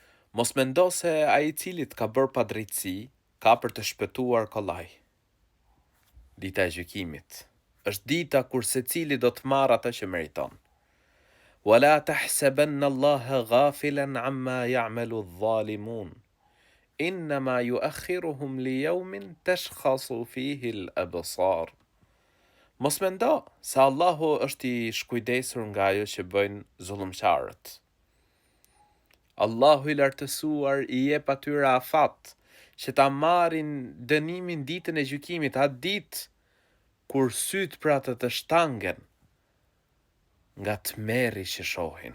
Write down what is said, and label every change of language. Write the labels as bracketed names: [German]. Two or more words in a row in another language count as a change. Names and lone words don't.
[Albanian] Mos mendo se ai I cili të ka bërë padrejtësi ka për të shpëtuar kollaj. Dita e gjykimit është dita kur secili do të marrë atë që meriton. [Arabic] ولا تحسبن الله غافلا عما يعمل الظالمون. إنما يؤخرهم ليوم تشخص فيه الأبصار. [Albanian] Mos mendo se Allahu është I shkujdesur nga ajo që bëjnë zullumçarët. Allahu I lartësuar I jep atyre afat që ta marrin dënimin ditën e gjykimit, atë ditë kur syt për atë të shtangen nga tmerri që shohin.